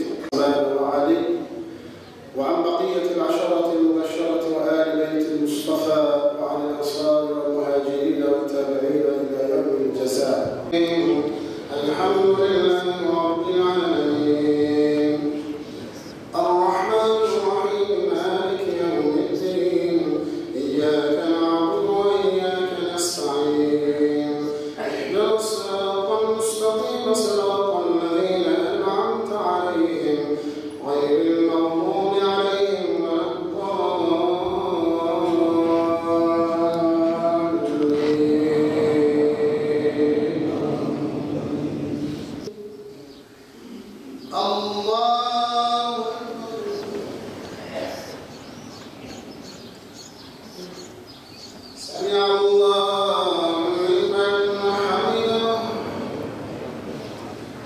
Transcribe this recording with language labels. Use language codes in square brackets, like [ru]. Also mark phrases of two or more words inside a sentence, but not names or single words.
[ar] وعلي وعن بقية العشرة المبشرة وآل بيت المصطفى وعلى أصحاب والمهاجرين والتابعين إلى يوم الجزاء. الحمد لله رب العالمين. الرحمن الرحيم مالك يوم الدين. إياك نعبد وإياك نستعين. اهدنا الصراط المستقيم صراط الذين أنعمت عليهم. غير المغضوب عليهم ولا الضالين. الله سمع الله لمن حمده.